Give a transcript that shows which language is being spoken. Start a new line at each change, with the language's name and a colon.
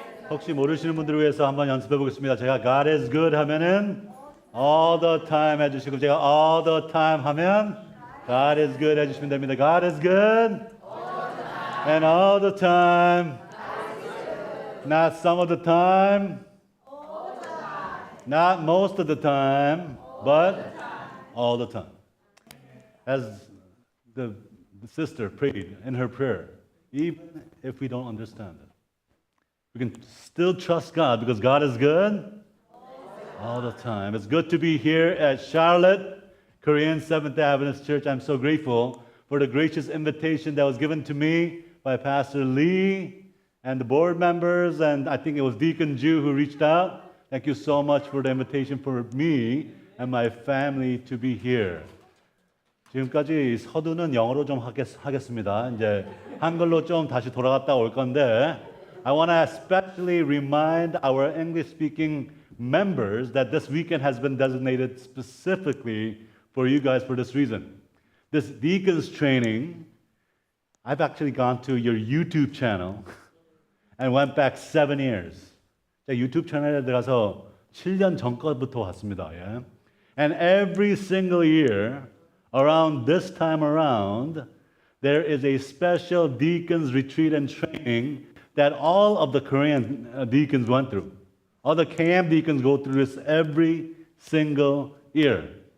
Korean: 혹시 모르시는 분들을 위해서 한번 연습해 보겠습니다. 제가
English: God is good
Korean: 하면은
English: all the time
Korean: 해주시고 제가 all the time 하면 God is good 해주시면 됩니다.
English: God is good. And all the time. Not some of the time. Not most of the time. But all the time. As the sister prayed in her prayer, even if we don't understand it, we can still trust God because God is good all the time. It's good to be here at Charlotte, Korean Seventh Adventist Church. I'm so grateful for the gracious invitation that was given to me by Pastor Lee and the board members, and I think it was Deacon Ju who reached out. Thank you so much for the invitation for me and my family to be here.
Korean: 지금까지 서두는 영어로 좀 하겠습니다. 이제 한글로 좀 다시 돌아갔다 올 건데
English: I want to especially remind our English-speaking members that this weekend has been designated specifically for you guys for this reason. This deacons training, I've actually gone to your YouTube channel and went back 7 years.
Korean: 제가 유튜브 채널에 들어가서 7년 전 것부터 왔습니다. 예.
English: And every single year, around this time around, there is a special deacons retreat and training that all of the Korean deacons went through. All the KM deacons go through this every single year.